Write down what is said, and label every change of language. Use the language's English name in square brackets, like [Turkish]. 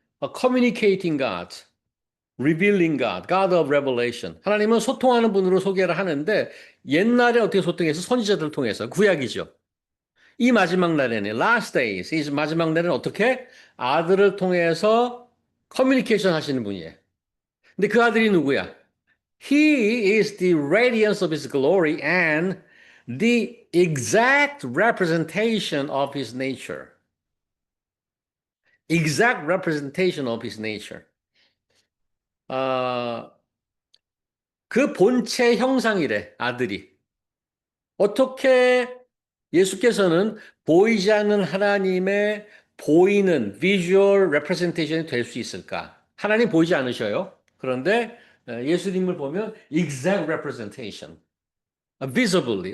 [English] A communicating God, revealing God, God of revelation. [Korean] 하나님은 소통하는 분으로 소개를 하는데 옛날에 어떻게 소통해서 선지자들을 통해서 구약이죠. 이 마지막 날에는 [English] last days, [Korean] 이 마지막 날에는 어떻게 아들을 통해서 커뮤니케이션 하시는 분이에요. 근데 그 아들이 누구야? [English] He is the radiance of his glory and the exact representation of his nature. Exact representation of his nature. [Korean] 그 본체 형상이래, 아들이. 어떻게 예수께서는 보이지 않는 하나님의 보이는 [English] visual representation [Korean] 이 될 수 있을까? 하나님 보이지 않으셔요. 그런데 예수님을 보면 [English] exact representation, visibly.